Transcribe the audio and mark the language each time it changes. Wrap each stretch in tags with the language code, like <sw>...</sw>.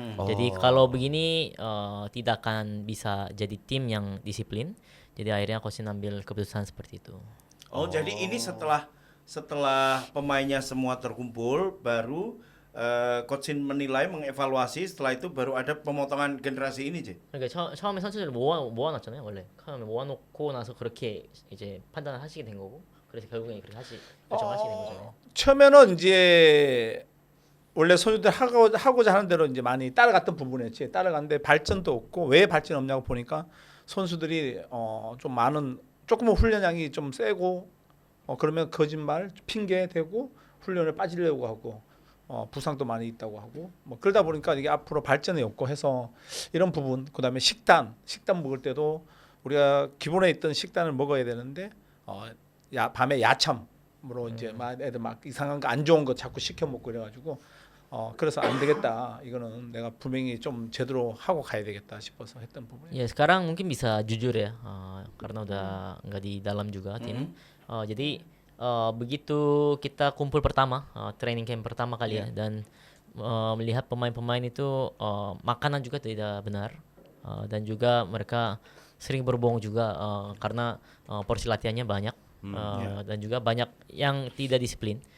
<id>Jadi kalau begini tidak akan bisa jadi tim yang disiplin. Jadi akhirnya Coach ambil keputusan seperti itu. Oh, jadi ini setelah pemainnya semua terkumpul baru Coach menilai, mengevaluasi, setelah itu baru ada pemotongan generasi ini, J.</id> <ko>그러니까 처음에 선수들을 모아놨잖아요. 원래 처음에 모아놓고 나서 그렇게 이제 판단을 하시게 된 거고, 그래서 결국에 그렇게 결정하시게 된 거잖아요. 처음에는 이제 원래 선수들 하고자 하는 대로 이제 많이 따라갔던 부분이었지. 따라갔는데 발전도 없고 왜 발전 없냐고 보니까 선수들이 좀 많은 조금은 훈련량이 좀 세고 그러면 거짓말 핑계 대고 훈련을 빠지려고 하고 부상도 많이 있다고 하고 뭐 그러다 보니까 이게 앞으로 발전이 없고 해서 이런 부분 그다음에 식단 먹을 때도 우리가 기본에 있던 식단을 먹어야 되는데 밤에 야참으로 이제 막 애들 막 이상한 거 안 좋은 거 자꾸 시켜 먹고 이래가지고 그래서 안 되겠다. 이거는 내가 분명히 좀 제대로 하고 가야 되겠다 싶어서 했던 부분이에요.</ko> <id>Ya sekarang mungkin bisa jujur ya, karena udah nggak di dalam juga tim. Jadi begitu kita kumpul pertama, training camp pertama kali ya, dan melihat pemain-pemain itu makanan juga tidak benar, dan juga mereka sering berbohong juga karena porsi latihannya banyak, dan juga banyak yang tidak disiplin.</id>